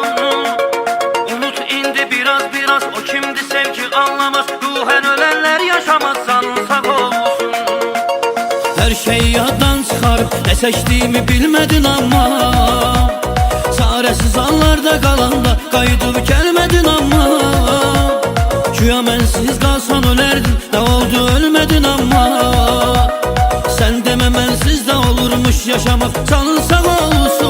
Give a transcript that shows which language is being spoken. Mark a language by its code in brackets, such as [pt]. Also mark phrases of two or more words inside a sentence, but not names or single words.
[tr] Unut indi biraz biraz, o kimdi sevgi anlamaz. Ruhen ölenler yaşamaz, canın sağ olsun. [az] Her şey yaddan çıxarıb, nə seçdiyimi bilmədin amma. Çarəsiz anlarda qalanda qayıdıb gəlmədin amma. Güya mənsiz qalsan ölərdin, nə oldu ölmədin amma. Sen demə mənsiz də olurmuş yaşamaq, canın sağ olsun.